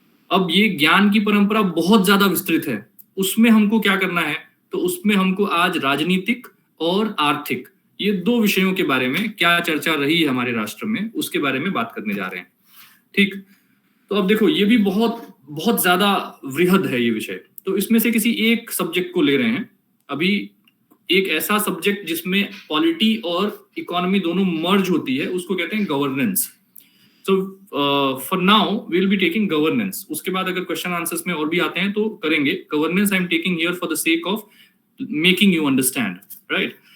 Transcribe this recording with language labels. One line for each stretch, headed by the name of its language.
Hindi: अब ये ज्ञान की परंपरा बहुत ज्यादा विस्तृत है, उसमें हमको क्या करना है, तो उसमें हमको आज राजनीतिक और आर्थिक, ये 2 विषयों के बारे में क्या चर्चा रही है हमारे राष्ट्र में, उसके बारे में बात करने जा रहे हैं, ठीक। तो अब देखो, ये भी बहुत बहुत ज्यादा वृहद है ये विषय, तो इसमें से किसी एक सब्जेक्ट को ले रहे हैं अभी, एक ऐसा सब्जेक्ट जिसमें पॉलिटी और इकोनॉमी दोनों मर्ज होती है, उसको कहते हैं governance.
English: So for now we'll be taking governance.
Hindi: उसके बाद अगर क्वेश्चन आंसर्स में और भी आते हैं तो करेंगे।
English: Governance I'm taking here for the sake of making you understand, right?